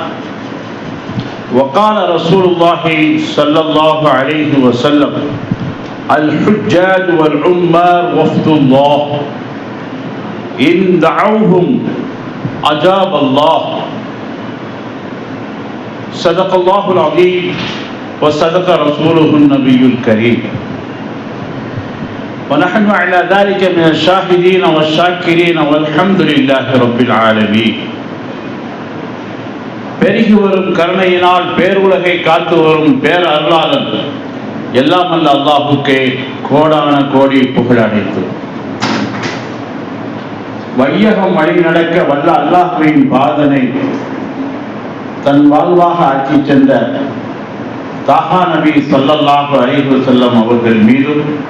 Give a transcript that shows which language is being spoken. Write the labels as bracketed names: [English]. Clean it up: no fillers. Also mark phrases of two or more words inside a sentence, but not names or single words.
[Arabic] وقال رسول الله صلى الله عليه وسلم: الحجاج والعمار وفد الله، إن دعوهم أجاب الله. صدق الله العظيم وصدق رسوله النبي الكريم، ونحن على ذلك من الشاهدين والشاكرين والحمد لله رب العالمين. [Tamil] பெருகி வரும் கருணையினால் பேருலகை காத்து வரும் பேர் அருளாளன் எல்லாம் அல்ல அல்லாஹுக்கே கோடான கோடி புகழ் அனைத்து. வையகம் வழி நடக்க வல்ல அல்லாஹ்வின் பாதனை தன் வாழ்வாக ஆட்சி சென்ற தாஹா நபி [Arabic] صلى الله عليه وسلم [Tamil] அவர்கள் மீதும்,